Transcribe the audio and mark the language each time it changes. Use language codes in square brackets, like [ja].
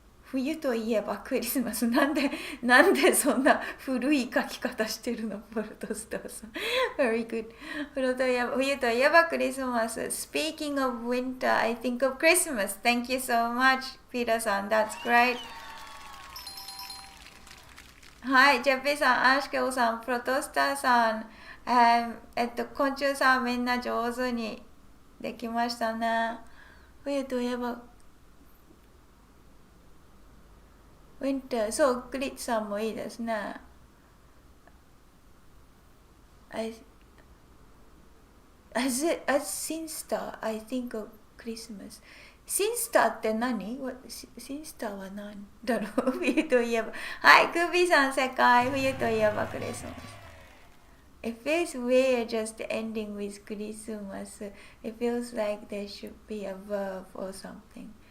[ja] 冬といえばクリスマス。なんでそんな古い書き方してるの、ポルトスターさん。 [en] Very good。 [ja] 冬といえばクリスマス。 [en] Speaking of winter, I think of Christmas. Thank you so much, ピーターさん。 That's great。 [ja] はい、ジェピーさん、アシケオさん、プロトスターさん、昆虫さん、みんな上手にできましたね。冬といえば、ウィンター、そう、クリッツさんもいいですね。 [en] as Sinstar, I think of Christmas. [ja] Sinstar って何？Sinstar は何だろう？冬といえば。はい、クービーさん正解。冬といえばクリスマス。 [en] It feels weird just ending with Christmas. It feels like there should be a verb or something.